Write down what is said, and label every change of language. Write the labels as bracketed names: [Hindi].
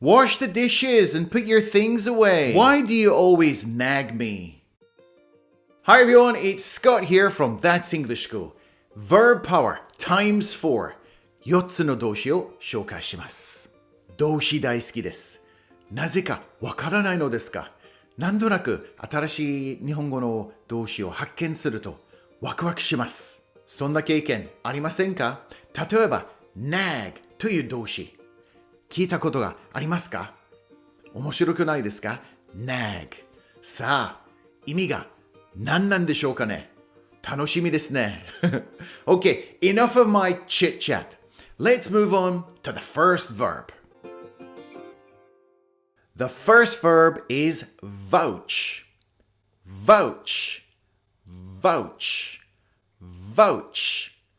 [English] Wash the dishes and put your things away. Why do you always nag me? Hi everyone, it's Scott here from That's English School. Verb power times 4. [Japanese] 4つの動詞を紹介します。動詞大好きです。なぜかわからないのですか？なんとなく新しい日本語の動詞を発見するとワクワクします。そんな経験ありませんか？例えば nag という動詞。聞いたことがありますか？面白くないですか？nag。さあ、意味が何なんでしょうかね？楽しみですね。 [English] Okay, enough of my chit chat. Let's move on to the first verb. The first verb is vouch. Vouch. Vouch. Vouch.